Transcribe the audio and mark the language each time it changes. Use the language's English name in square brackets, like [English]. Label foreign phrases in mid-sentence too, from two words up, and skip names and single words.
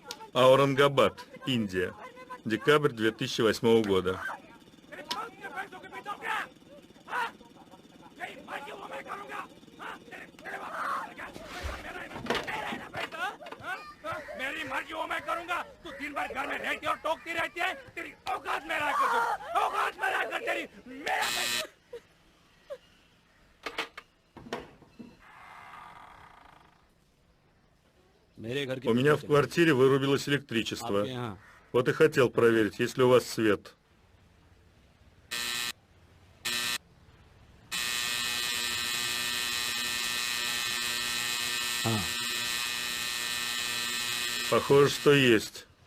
[Russian] Аурангабад, Индия. Декабрь 2008 года. [Hindi] मेरी मर्जी वो मैं करूंगा। तू दिन भर घर में रहती और टोकती रहती है। तेरी औकात में रह कर तू, औकात में रह कर तेरी मेरा [Russian] У меня в квартире вырубилось электричество. Вот и хотел проверить, есть ли у вас свет. Похоже, что есть.